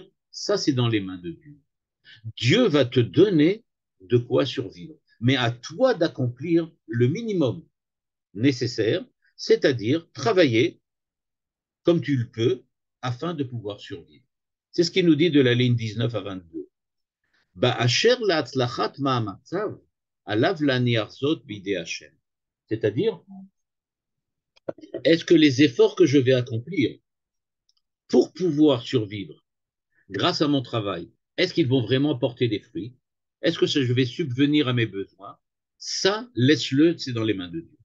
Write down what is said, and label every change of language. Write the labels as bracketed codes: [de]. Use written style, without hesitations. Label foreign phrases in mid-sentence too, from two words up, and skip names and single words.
[fr] Ça, c'est dans les mains de Dieu. Dieu va te donner de quoi survivre, mais à toi d'accomplir le minimum nécessaire, c'est-à-dire travailler comme tu le peux afin de pouvoir survivre. C'est ce qu'il nous dit de la ligne 19 à 22. [he] באשר להצלחת מאמציו, עליו להניח זאת בידי השם. [fr] C'est-à-dire, est-ce que les efforts que je vais accomplir pour pouvoir survivre grâce à mon travail, est-ce qu'ils vont vraiment porter des fruits? Est-ce que je vais subvenir à mes besoins? Ça, laisse-le, c'est dans les mains de Dieu.